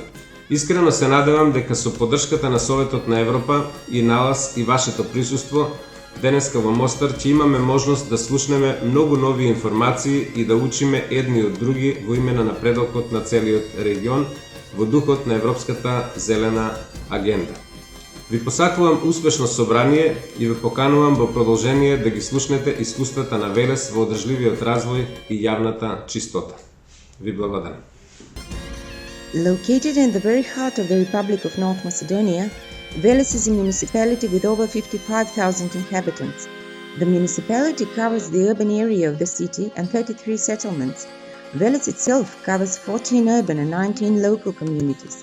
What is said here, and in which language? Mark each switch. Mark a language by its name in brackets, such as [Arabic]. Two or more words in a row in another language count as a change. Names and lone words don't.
[Macedonian] Искрено се надевам дека со поддршката на Советот на Европа и НАЛАС и вашето присуство денеска во Мостар ќе имаме можност да слушнеме многу нови информации и да учиме едни од други во име на напредокот на целиот регион во духот на Европската зелена агенда. Ви посакувам успешно собрание и ве поканувам во продолжение да ги слушнете искуствата на Велес во одржливиот развој и јавната чистота. Ви благодарам. [English] Located in the very heart of the Republic of North Macedonia, Veles is a municipality with over 55,000 inhabitants. The municipality covers the urban area of the city and 33 settlements. Veles itself covers 14 urban and 19 local communities.